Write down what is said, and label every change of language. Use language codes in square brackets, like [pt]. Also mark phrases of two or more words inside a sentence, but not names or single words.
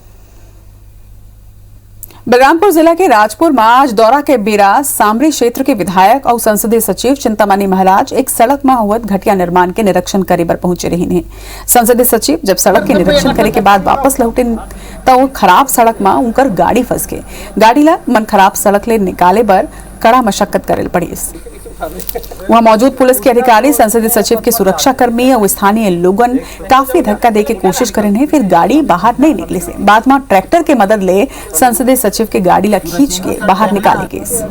[hne] बलरामपुर जिला के राजपुर में आज दौरा के बेरा सामरी क्षेत्र के विधायक और संसदीय सचिव चिंतामणि महाराज एक सड़क में हुए घटिया निर्माण के निरीक्षण करे पर पहुंचे रही हैं। संसदीय सचिव जब सड़क के निरीक्षण करे के बाद वापस लौटे तो वो खराब सड़क में उनकर गाड़ी फंस गई। गाड़ी ला मन खराब सड़क ले निकाले बर कड़ा मशक्कत करे पड़ी। वहां मौजूद पुलिस के अधिकारी, संसदीय सचिव के सुरक्षा कर्मी और स्थानीय लोगन काफी धक्का देके कोशिश करे, फिर गाड़ी बाहर नहीं निकले से बाद में ट्रैक्टर के मदद ले संसदीय सचिव के गाड़ी ला खींच के बाहर निकाले गए।